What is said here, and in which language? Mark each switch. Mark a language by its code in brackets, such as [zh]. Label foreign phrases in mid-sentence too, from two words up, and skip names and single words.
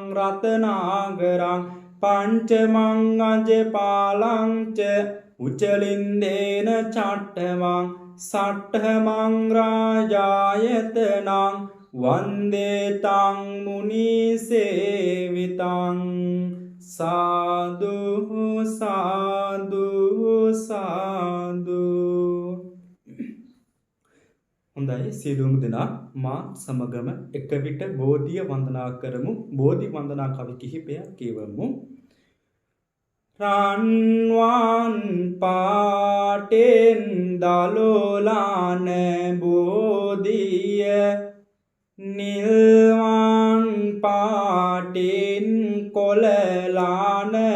[pi] රතනාගරං පංචමං අජපාලං ච උචලින්දේන චට්ඨමං සට්ඨමං රාජායතනං වන්දේ තං මුනි සේවිතං සාදු සාදු සාදු. [si] හොඳයි සියලුම දෙනා මා සමගම එක විට බෝධිය වන්දනා කරමු. බෝධි වන්දනා කවි කිහිපයක් කියවමු. රන්වන් පාටෙන් දලෝලාන බෝධිය නිල්වන් පාටෙන් කොළලාන